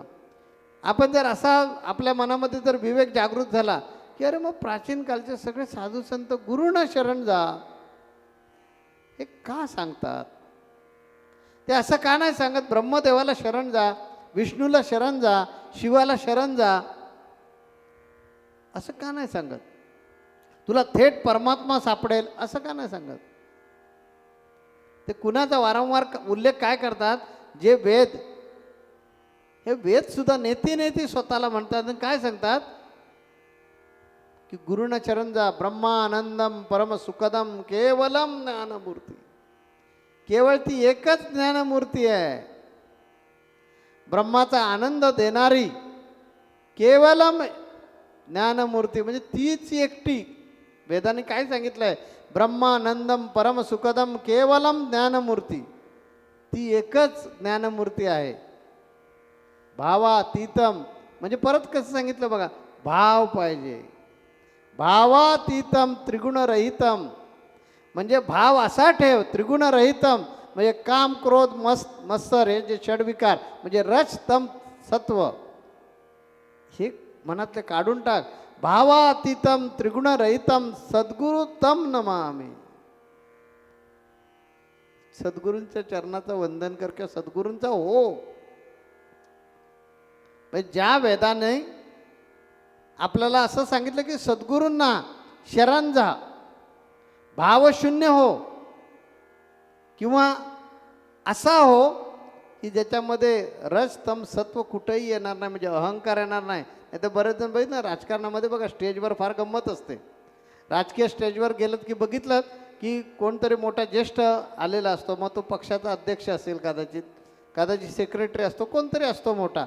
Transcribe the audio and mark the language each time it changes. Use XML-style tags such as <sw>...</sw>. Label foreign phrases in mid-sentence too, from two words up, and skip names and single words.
<mr>आपण जर असा आपल्या मनामध्ये जर विवेक जागृत झाला की अरे मग प्राचीन कालचे सगळे साधू संत गुरुना शरण जा हे का सांगतात, ते असं का नाही सांगत ब्रह्मदेवाला शरण जा, विष्णूला शरण जा, शिवाला शरण जा, असं का नाही सांगत, तुला थेट परमात्मा सापडेल असं का नाही सांगत. ते कुणाचा वारंवार उल्लेख काय करतात, जे वेद, हे वेद सुद्धा नेती नेती स्वतःला म्हणतात आणि काय सांगतात की गुरुना चरण जा,</mr> <sa>ब्रह्मानंदम परम सुखदम केवलम ज्ञानमूर्ती.</sa> <mr>केवळ ती एकच ज्ञानमूर्ती आहे, ब्रह्माचा आनंद देणारी</mr> <sa>केवलम ज्ञानमूर्ती.</sa> <mr>म्हणजे तीच एकटी. वेदाने काय सांगितलंय,</mr> <sa>ब्रह्मानंदम परम सुखदम केवलम ज्ञानमूर्ती.</sa> <mr>ती एकच ज्ञानमूर्ती आहे. भावातीतम म्हणजे परत कसं सांगितलं बघा, भाव पाहिजे.</mr> <sa>भावातीतम त्रिगुणरहितम</sa> <mr>म्हणजे भाव असा ठेव, त्रिगुणरहितम म्हणजे काम क्रोध मत्सर हे जे षडविकार म्हणजे रज तम सत्व हे मनातले काढून टाक.</mr> <sa>भावातीतम त्रिगुणरहितम सद्गुरु तम नमामि.</sa> <mr>सद्गुरूंच्या चरणाचं वंदन कर किंवा सद्गुरूंचा हो. ज्या वेदाने आपल्याला असं सांगितलं की सद्गुरूंना शरण जा, भावशून्य हो किंवा असा हो की ज्याच्यामध्ये रज तम सत्व कुठेही येणार नाही, म्हणजे अहंकार येणार नाही. नाही तर बरेच जण बघितलं ना राजकारणामध्ये बघा, स्टेजवर फार गंमत असते. राजकीय स्टेजवर गेलं की बघितलं की कोणतरी मोठा ज्येष्ठ आलेला असतो, मग तो पक्षाचा अध्यक्ष असेल, कदाचित सेक्रेटरी असतो, कोणतरी असतो मोठा.</mr>